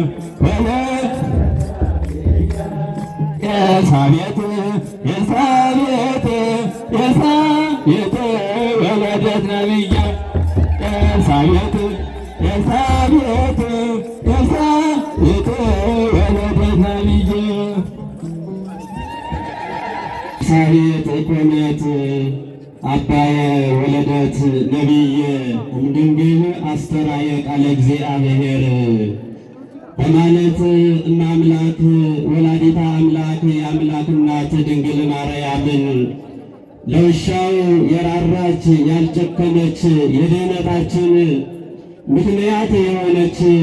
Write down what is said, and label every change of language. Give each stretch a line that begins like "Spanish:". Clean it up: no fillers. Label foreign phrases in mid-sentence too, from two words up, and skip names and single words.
Geez: ኤልሳቤጥ ኤልሳቤጥ ኤልሳቤጥ ወለደት ነቢየ ኤልሳቤጥ ኤልሳቤጥ ኤልሳቤጥ ወለደት ነቢየ ኤልሳቤጥ ኮነት አባየ ወለደት ነቢየ እምድንግል አስተርአየ ቃለ እግዚአብሔር
Amharic: በማለት እማምላክ
Geez: ወላዲተ አምላክ
Amharic: የአምላክ እናት ድንግል ማርያምን ለውሻው የራራች ያልጨከነች የድኅነታችን ምክንያት የሆነች